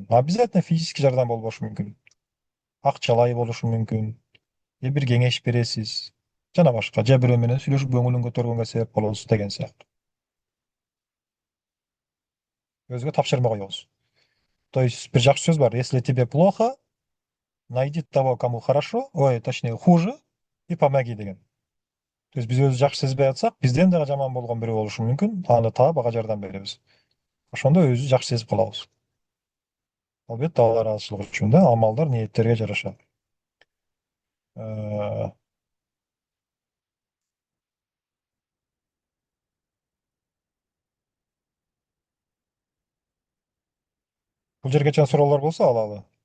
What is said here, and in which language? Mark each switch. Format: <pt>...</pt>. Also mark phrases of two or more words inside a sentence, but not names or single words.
<ru>Обязательно физический</ru> <ky>жардам болбошу мүмкүн. Акчалай болушу мүмкүн. Же бир кеңеш бересиз. Жана башка. Же бирөө менен сүйлөшүп көңүлүн көтөргөнгө себеп болосуз деген сыяктуу. Өзгө тапшырма коебуз.</ky> <ru>То есть</ru> <ky>бир жакшы сөз бар:</ky> <ru>если тебе плохо, найди того, кому хорошо, ой, точнее, хуже, и помоги деген. То есть</ru> <ky>биз өзү жакшы сезбей атсак, бизден дагы жаман болгон бирөө болушу мүмкүн. Аны таап, ага жардам беребиз. Ошондо өзү жакшы сезип калабыз. Албетте Алла ыраазычылыгы үчүн да, амалдар ниеттерге жараша. Э, Бул жерге чейин суроолор болсо алалы.</ky>